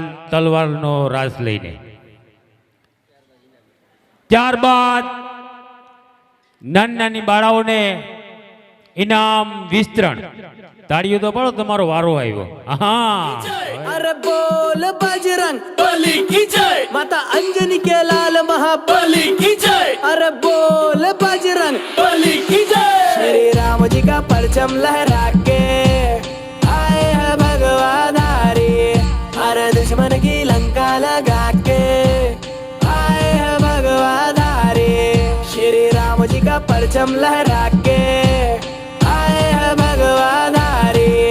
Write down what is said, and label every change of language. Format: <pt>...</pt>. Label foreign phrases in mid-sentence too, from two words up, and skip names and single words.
<gu>તલવારનો રાસ લઈને. ત્યારબાદ નાની નાની બાળાઓને ઇનામ વિસ્તરણ. તાળીઓ તો પાડો, તમારો વારો આવ્યો. હા,</gu> <hi>अरे बोल बजरंग बली की जय, माता अंजनी के लाल महाबली की जय. अरे बोल बजरंग बली की जय. श्री राम जी का परचम लहरा के आए हैं भगवान धारी. अरे दुश्मन की लंका लगा के आए हैं भगवान धारी. श्री राम जी का परचम लहरा के आए हैं भगवान धारी.</hi>